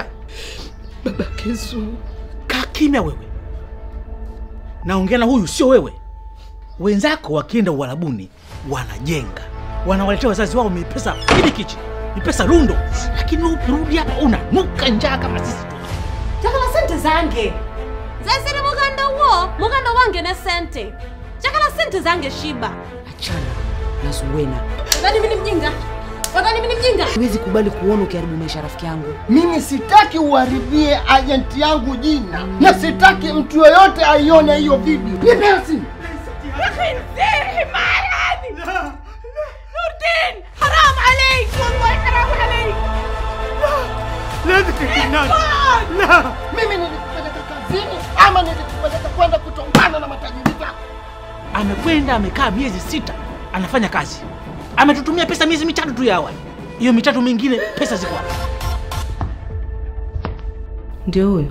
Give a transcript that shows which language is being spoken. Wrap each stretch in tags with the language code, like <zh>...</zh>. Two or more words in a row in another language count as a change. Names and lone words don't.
<sw>Baba Kezu, kaa kimya wewe. Naongea na huyu sio wewe. Wenzako wakienda Uarabuni wanajenga. Wanawaletea wazazi wao pesa kibikichi. Ni pesa rundo. Lakini ukirudi hapa unanuka njaa kama sisi tu.</sw> <lg>Chakala sente zange. Zasiri muganda wange ne sente. Chakala sente zange shiba.</lg> <sw>achana na Zuwena. Wadani mimi mjinga. Siwezi kubali kuona ukiharibu maisha rafiki yangu. Mimi sitaki uharibie agent yangu jina. Na sitaki mtu yoyote aione hiyo video. Nipe simu.</sw> <ar>نوردين حرام عليك والله حرام عليك. لا تكتنان. لا.</ar> <sw>Mimi nilikupeleka kazini ama nilikupeleka kwenda kutombana na matajiri zako? Amekwenda amekaa miezi 6 anafanya kazi. Ametutumia pesa miezi 3 tu ya awali. Hiyo 3 mingine pesa ziko wapi? Ndio huyo?</sw>